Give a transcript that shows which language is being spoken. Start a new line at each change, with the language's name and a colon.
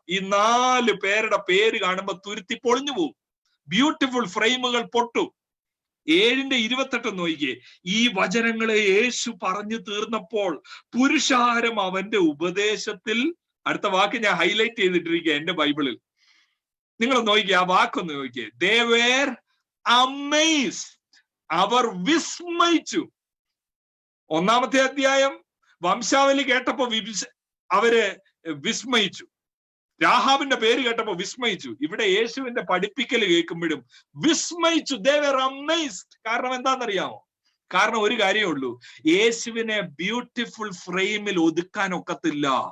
Malayalam: ഈ 4 പേരുടെ പേര് കാണുമ്പോ തുരുത്തി പൊളിഞ്ഞു പോകും, ബ്യൂട്ടിഫുൾ ഫ്രെയിമുകൾ പൊട്ടും. 7:28 നോക്കിയേ. ഈ വചനങ്ങളെ യേശു പറഞ്ഞു തീർന്നപ്പോൾ പുരുഷാരം അവന്റെ ഉപദേശത്തിൽ, അടുത്ത വാക്ക് ഞാൻ ഹൈലൈറ്റ് ചെയ്തിട്ടിരിക്കുക എന്റെ ബൈബിളിൽ, നിങ്ങൾ നോക്കിയേ, ആ വാക്കൊന്ന് നോക്കിയേ.
English: They were amazed,
Malayalam: അവർ വിസ്മയിച്ചു. 1-ാമത്തെ അധ്യായം വംശാവലി കേട്ടപ്പോ അവര് വിസ്മയിച്ചു. രാഹാബിന്റെ പേര് കേട്ടപ്പോ വിസ്മയിച്ചു. ഇവിടെ യേശുവിന്റെ പഠിപ്പിക്കൽ കേൾക്കുമ്പോഴും വിസ്മയിച്ചു.
English: They were amazed.
Malayalam: കാരണം എന്താണെന്നറിയാമോ? കാരണം ഒരു കാര്യമേ ഉള്ളൂ, യേശുവിനെ ബ്യൂട്ടിഫുൾ ഫ്രെയിമിൽ ഒതുക്കാൻ ഒക്കത്തില്ല.